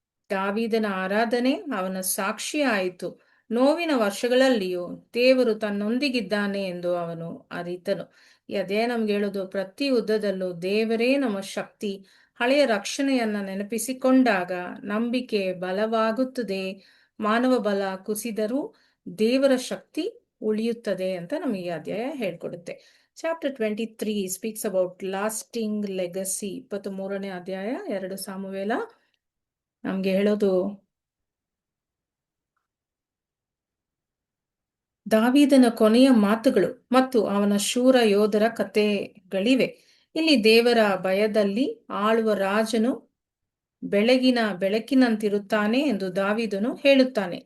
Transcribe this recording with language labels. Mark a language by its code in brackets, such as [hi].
[kn] ದಾವೀದನ ಆರಾಧನೆ ಅವನ ಸಾಕ್ಷಿ ಆಯಿತು. ನೋವಿನ ವರ್ಷಗಳಲ್ಲಿಯೂ ದೇವರು ತನ್ನೊಂದಿಗಿದ್ದಾನೆ ಎಂದು ಅವನು ಅರಿತನು. ಈ ಅಧ್ಯಾಯ ನಮ್ಗೆ ಹೇಳೋದು, ಪ್ರತಿ ಯುದ್ಧದಲ್ಲೂ ದೇವರೇ ನಮ್ಮ ಶಕ್ತಿ. ಹಳೆಯ ರಕ್ಷಣೆಯನ್ನ ನೆನಪಿಸಿಕೊಂಡಾಗ ನಂಬಿಕೆ ಬಲವಾಗುತ್ತದೆ. ಮಾನವ ಬಲ ಕುಸಿದರೂ ದೇವರ ಶಕ್ತಿ ಉಳಿಯುತ್ತದೆ ಅಂತ ನಮಗೆ ಈ ಅಧ್ಯಾಯ ಹೇಳ್ಕೊಡುತ್ತೆ. [en] Chapter 23 speaks about lasting legacy. [kn] 23ನೇ ಅಧ್ಯಾಯ 2 ಸಾಮುವೇಲ ನಮ್ಗೆ ಹೇಳೋದು ದಾವೀದನ ಕೊನೆಯ ಮಾತುಗಳು ಮತ್ತು ಅವನ ಶೂರ ಯೋಧರ ಕಥೆಗಳಿವೆ. ಇಲ್ಲಿ ದೇವರ ಭಯದಲ್ಲಿ ಆಳುವ ರಾಜನು ಬೆಳಕಿನಂತಿರುತ್ತಾನೆ ಎಂದು ದಾವೀದನು ಹೇಳುತ್ತಾನೆ.